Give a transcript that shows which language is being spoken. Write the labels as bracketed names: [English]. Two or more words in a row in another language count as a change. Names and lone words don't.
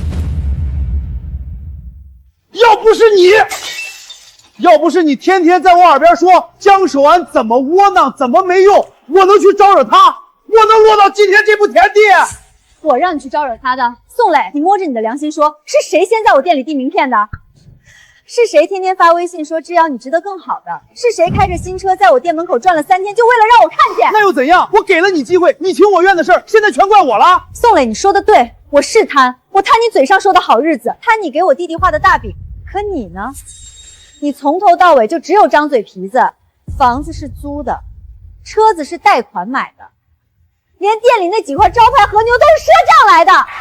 [Chinese] 要不是你天天在我耳邊說江守安怎麼窩囊，怎么没用，我能去招惹他，我能落到今天这步田地。我让你去招惹他的。宋磊，你摸着你的良心说，是誰先在我店裡递名片的？是誰天天发微信说只要你值得更好的？是谁開着新車在我店門口轉了3天，就為了讓我看見？那又怎樣？我給了你機會，你情我願的事兒，現在全怪我了。宋磊，你說的對，我是貪，我貪你嘴上說的好日子，貪你給我弟弟畫的大餅。可你呢？你從頭到尾就只有張嘴皮子，房子是租的，車子是貸款買的，連店裡那幾塊招牌和牛都是賒賬來的。